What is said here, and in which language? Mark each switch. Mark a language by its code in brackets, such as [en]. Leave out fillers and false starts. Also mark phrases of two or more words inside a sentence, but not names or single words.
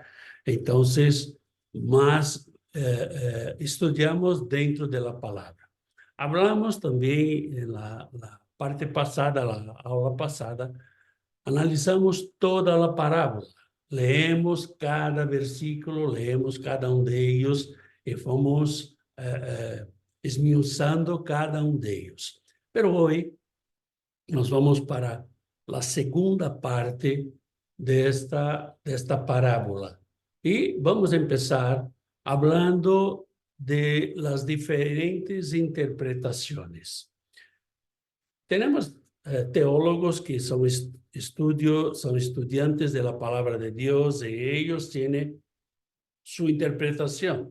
[es] Entonces, más estudiamos dentro de la palabra. Hablamos también en la parte pasada, la aula pasada, [pt] analisamos toda a parábola, [es] leemos cada versículo, leemos cada de ellos [pt] e fomos esmiuçando [es] cada de ellos. Pero hoy nos vamos [pt] para a segunda parte desta parábola e vamos começar [es] hablando de las diferentes interpretaciones. Tenemos teólogos que son estudiantes de la palabra de Dios y ellos tienen su interpretación.